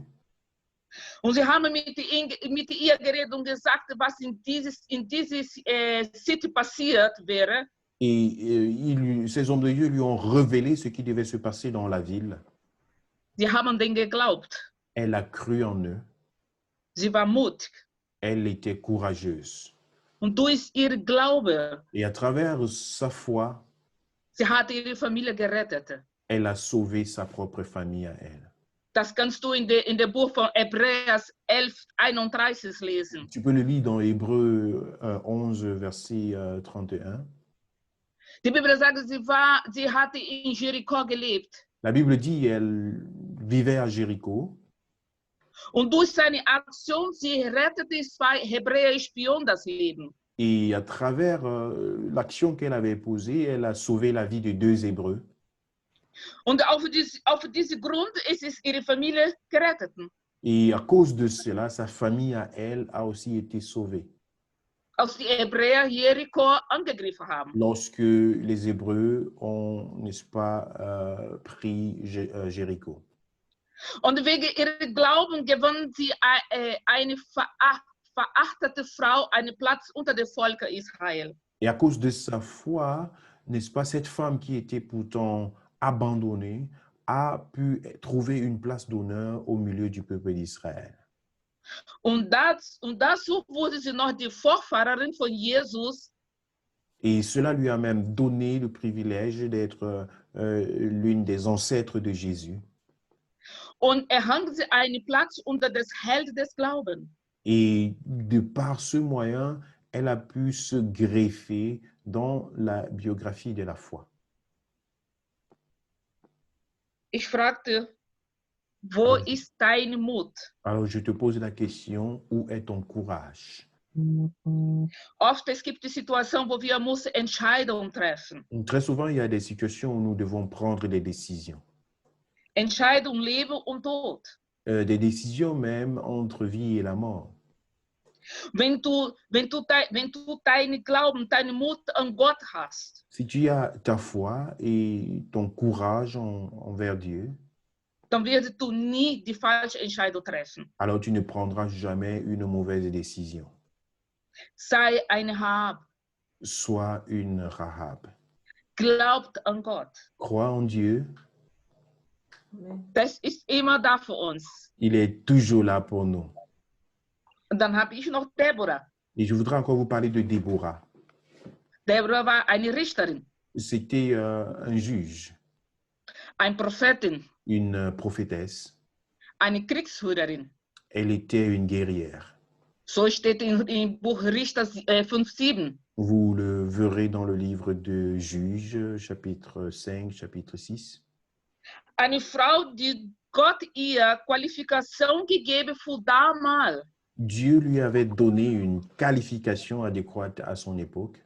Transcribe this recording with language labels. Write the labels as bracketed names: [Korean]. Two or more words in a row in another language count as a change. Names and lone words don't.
[German] und sie haben mit ihr geredet und gesagt, was in dieses City passiert wäre, [French] et ces hommes de Dieu lui ont révélé ce qui devait se passer dans la ville. [German] sie haben denen geglaubt. [French] Elle a cru en eux. [German] Sie war mutig. [French] Elle était courageuse. [German] Und durch ihr Glaube, [French] Et à travers sa foi, [German] sie hat ihre Familie gerettet. [French] elle a sauvé sa propre famille à elle. [German] Das kannst du in der Buch von Hebräer 11:31 lesen. [French] Tu peux le lire dans Hébreux 11, verset 31. [German] Die Bibel sagt, sie hatte in Jericho gelebt. [French] La Bible dit elle vivait à Jéricho. [German] Und durch seine Aktion, sie rettete zwei hebräische Spionen das Leben. [French] Et à travers l'action qu'elle avait posée, elle a sauvé la vie de 2 Hébreux. [German] Und auf diesen Grund ist es ihre Familie gerettet. [French] Et à cause de cela, sa famille à elle a aussi été sauvée. [German] Als die Hebräer Jericho angegriffen haben. [French] Lorsque les Hébreux ont, n'est-ce pas, pris Jéricho. [German] Und wegen ihrem Glauben gewann sie eine verachtete Frau einen Platz unter dem Volk Israel. [French] Et à cause de sa foi, n'est-ce pas, cette femme qui était pourtant abandonnée a pu trouver une place d'honneur au milieu du peuple d'Israël. [German] Und dazu wurde sie noch die Vorfahrerin von Jesus. [French] Et cela lui a même donné le privilège d'être l'une des ancêtres de Jésus. [German] Und erhang sie einen Platz unter des Held des Glaubens. [French] Et de par ce moyen, elle a pu se greffer dans la biographie de la foi. [German] Ich fragte, wo ist dein Mut? [French] Alors je te pose la question, où est ton courage? [German] Oft es gibt die Situation, wo wir müssen Entscheidungen treffen. [French] Très souvent, il y a des situations où nous devons prendre des décisions. [German] Entscheidung Leben und Tod. [French] Des décisions même entre vie et la mort. [German] Wenn du deinen Glauben, deinen Mut an Gott hast, [French] Si tu as ta foi et ton courage envers Dieu, [German] dann wirst du nie die falsche Entscheidung treffen. [French] alors tu ne prendras jamais une mauvaise décision. [German] Sei ein Hab. [French] Sois une Rahab. [German] Glaubt an Gott. [French] Crois en Dieu. [German] Das ist immer da für uns. [French] Il est toujours là pour nous. [German] Und dann habe ich noch Deborah. [French] Et je voudrais encore vous parler de Déborah. [German] Deborah war eine Richterin, [French] C'était un juge, [German] eine Prophetin, [French] une prophétesse. [German] eine Kriegsführerin. [French] Elle était une guerrière. [German] So steht im Buch Richter 5,7. [French] Vous le verrez dans le livre de Juges, chapitre 5, chapitre 6. [German] Eine Frau, die Gott ihr Qualifikation gegeben für damals. [French] Dieu lui avait donné une qualification adéquate à son époque.